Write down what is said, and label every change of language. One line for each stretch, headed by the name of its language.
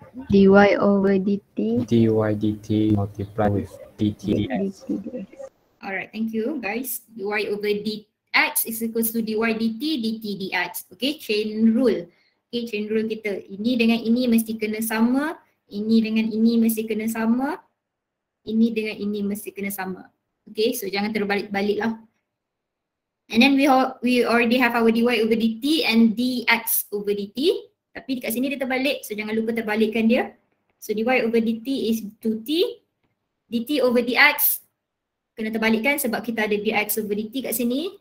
English: dy over dt. dy dt multiply with dt dx. Alright, thank you guys. dy over dx is equals to dy dt dt dx. Okay, chain rule. Okay, chain rule kita.
Malay: Ini dengan ini mesti kena sama. Ini dengan ini mesti kena sama. Ini dengan ini mesti kena sama. Okay, so jangan terbalik-balik lah.
English: And then we already have our dy over dt and dx over dt.
Malay: Tapi dekat sini dia terbalik, so jangan lupa terbalikkan dia.
English: So dy over dt is 2t.
Malay: dt over dx kena terbalikkan sebab kita ada dx over dt kat sini.